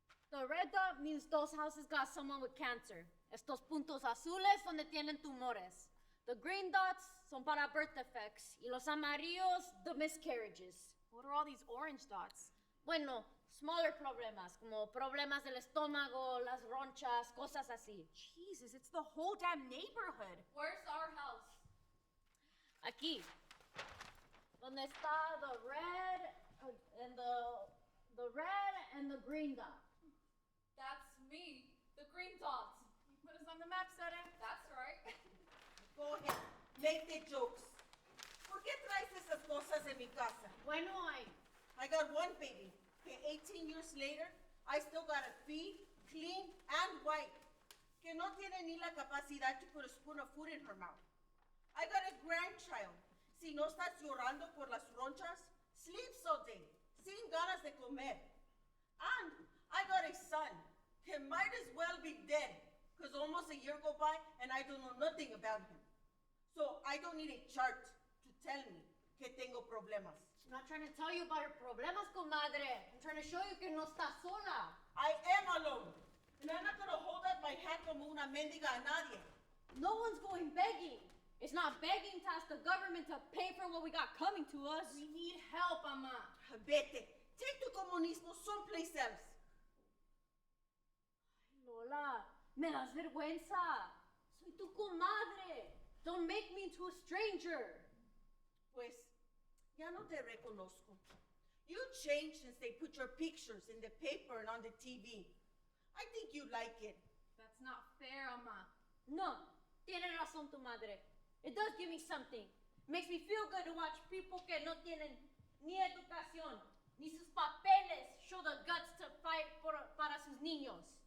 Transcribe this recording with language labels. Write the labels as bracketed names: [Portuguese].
[English] The red dot means those houses got someone with cancer. [Spanish] Estos puntos azules donde tienen tumores. [English] The green dots [Spanish] son para [English] birth defects. [Spanish] Y los amarillos, [English] the miscarriages. What are all these orange dots? [Spanish] Bueno, smaller problemas, como problemas del estómago, las ronchas, cosas así. [English] Jesus, it's the whole damn neighborhood. Where's our house? [Spanish] Aquí. Donde está [English] the red and the red and the green dot. That's me, the green dots. You put us on the map, Sere. That's right. Go ahead. Make the jokes. [Spanish] ¿Por qué traes esas cosas en mi casa? Bueno, [English] I got one baby. Que 18 years later, I still gotta feed, clean, and wipe. [Spanish] Que no tiene ni la capacidad [English] to put a spoon of food in her mouth. I got a grandchild. [Spanish] Si no estás llorando por las ronchas, [English] sleeps all day, [Spanish] sin ganas de comer. [English] And I got a son. He might as well be dead, because almost a year go by and I don't know nothing about him. So I don't need a chart to tell me [Spanish] que tengo problemas. [English] I'm not trying to tell you about your problemas, comadre. I'm trying to show you [Spanish] que no estás sola. [English] I am alone. And I'm not gonna hold out my hand [Spanish] como una mendiga a nadie. [English] No one's going begging. It's not begging to ask the government to pay for what we got coming to us. We need help, Ama. [Spanish] Vete. [English] Take tu comunismo someplace else. [Spanish] Lola, me das vergüenza. Soy tu comadre. [English] Don't make me into a stranger. [Spanish] Pues, ya no te reconozco. [English] You changed since they put your pictures in the paper and on the TV. I think you like it. That's not fair, Ama. [Spanish] No, tiene razón tu madre. [English] It does give me something. Makes me feel good to watch people [Spanish] que no tienen ni educación, ni sus papeles [English] show the guts to fight [Spanish] para sus niños.